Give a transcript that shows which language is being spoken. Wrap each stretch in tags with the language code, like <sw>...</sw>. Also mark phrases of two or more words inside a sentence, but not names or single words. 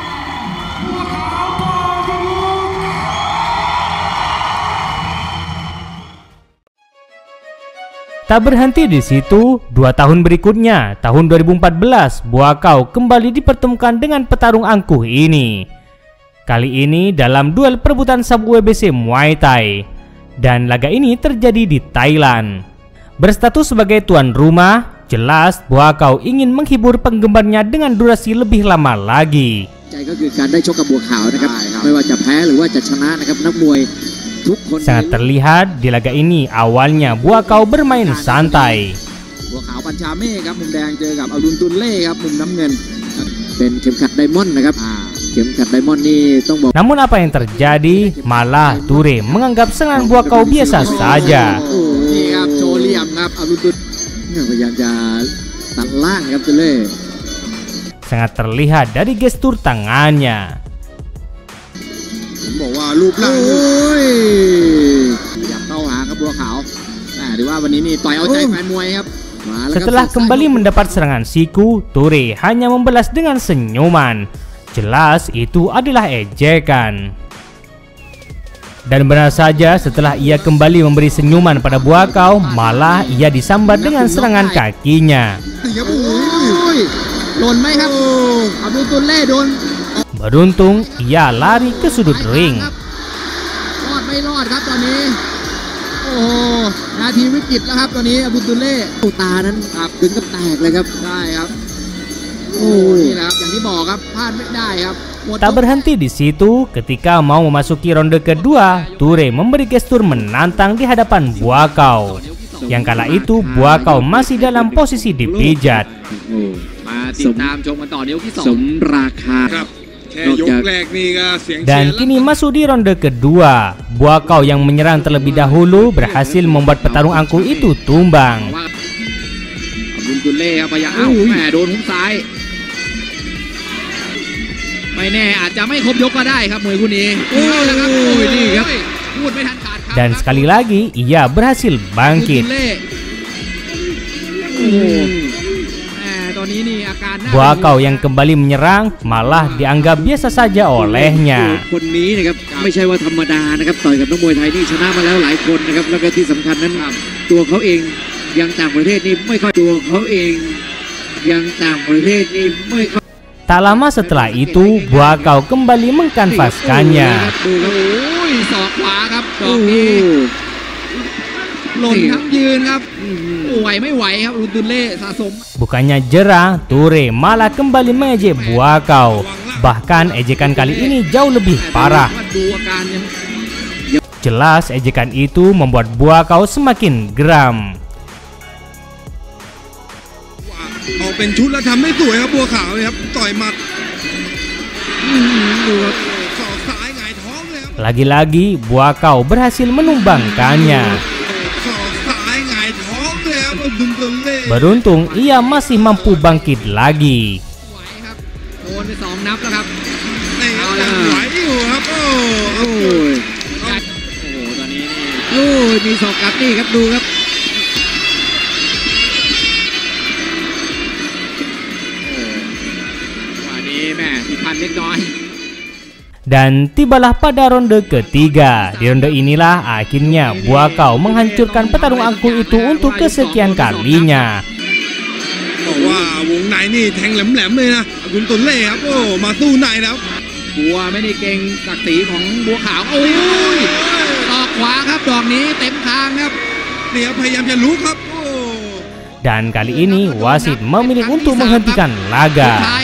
<id>Tak berhenti di situ, 2 tahun berikutnya, tahun 2014, Buakaw kembali dipertemukan dengan petarung angkuh ini. Kali ini dalam duel perebutan sub WBC Muay Thai. Dan laga ini terjadi di Thailand. Berstatus sebagai tuan rumah, jelas Buakaw ingin menghibur penggemarnya dengan durasi lebih lama lagi.</id> <th>ใจก็คือการได้ชกกับบัวขาวนะครับไม่ว่าจะแพ้หรือว่าจะชนะนะครับนักมวยทุกคน</th> <id>Sangat terlihat di laga ini awalnya Buakaw bermain santai.</id> <th>บัวขาวปัญชาเมฆครับมุมแดงเจอกับอรุณตุลเล่ครับมุมน้ำเงินเป็นเข็มขัดไดมอนด์นะครับเข็มขัดไดมอนด์นี่ต้องบอก</th> <id>Namun apa yang terjadi? Malah Toure menganggap serangan Buakaw biasa saja.</id> <th>นี่ครับโชว์เหลี่ยมครับอรุณตุลพยายามจะตัดล่างครับตุลเล่</th> <id>Sangat terlihat dari gestur tangannya.</id> <th>ผมบอกว่ารูปร่างอยากเข้าหาครับบัวขาวถือว่าวันนี้นี่ต่อยเอาใจแฟนมวยครับ</th> <id>Setelah kembali mendapat serangan siku, Toure hanya membalas dengan senyuman. Jelas itu adalah ejekan. Dan benar saja setelah ia kembali memberi senyuman pada Buakaw, malah ia disambar dengan serangan kakinya. Beruntung ia lari ke sudut ring.</id> <th>รอดไม่รอดครับตอนนี้โอ้นาทีวิกฤตแล้วครับตอนนี้อบุญตุลเล่ตานั้นถึงกับแตกเลยครับใช่ครับโอ้นี่แหละครับอย่างที่บอกครับพลาดไม่ได้ครับ</th> <id>Tak berhenti di situ, ketika mau memasuki ronde kedua, Toure memberi gestur menantang di hadapan Buakaw. Yang kala itu Buakaw masih dalam posisi dipijat.</id> <th>มาติดตามชมกันต่อในยกที่2สมราคา</th> <id>Dan kini masuk di ronde kedua. Buakaw yang menyerang terlebih dahulu berhasil membuat petarung angkuh itu tumbang.</id> <th>อบุญตุลเล่ครับพยายามแหมโดนหุ้มซ้ายไม่แน่อาจจะไม่ครบยกก็ได้ครับมวยคู่นี้แล้วครับโอ้ยนี่ครับพูดไม่ทันขาดครับ</th> <id>Dan sekali lagi ia berhasil bangkit. Buakaw yang kembali menyerang malah dianggap biasa saja olehnya.</id> <th>คนนี้นะครับไม่ใช่ว่าธรรมดานะครับต่อยกับนักมวยไทยนี่ชนะมาแล้วหลายคนนะครับแล้วก็ที่สำคัญนั้นตัวเขาเองยังต่างประเทศนี่ไม่ค่อยตัวเขาเองยังต่างประเทศนี่ไม่ค่อย</th> <id>Tak lama setelah itu Buakaw kembali mengkanvaskannya.</id> <th>ศอกขวาครับดอกนี้หล่นทั้งยืนครับไหวไม่ไหวครับอรุณตุลเล่สะสม</th> <id>Bukannya jerah, Toure malah kembali mengejek Buakaw. Bahkan ejekan kali ini jauh lebih parah. Jelas ejekan itu membuat Buakaw semakin geram.</id> <th>ออกเป็นชุดแล้วทำไม่สวยครับบัวขาวเลยครับต่อยหมัดดูครับศอกซ้ายหงายท้องเลยครับ</th> <id>Lagi-lagi Buakaw berhasil menumbangkannya. Beruntung ia masih mampu bangkit lagi.</id> <th>โดนไป2 นับแล้วครับ ไหวอยู่ครับโอ้โห ตอนนี้นี่มีศอกกลับนี่ครับดูครับวันนี้แม่ผิดพลาดเล็กน้อย</th> <id>Dan tibalah pada ronde ketiga. Di ronde inilah akhirnya Buakaw menghancurkan petarung angkuh itu untuk kesekian kalinya.</id> <th>บอกว่าวงในนี่แทงแหลมๆเลยนะอรุณตุลเล่ครับโอ้มาสู้ในแล้ว บัวไม่ได้เก่งศักดิ์ศรีของบัวขาวโอ้ยศอกขวาครับดอกนี้เต็มทางครับ เนี่ยพยายามจะลุกครับ</th> <id>Dan kali ini wasit memilih untuk menghentikan laga.</id>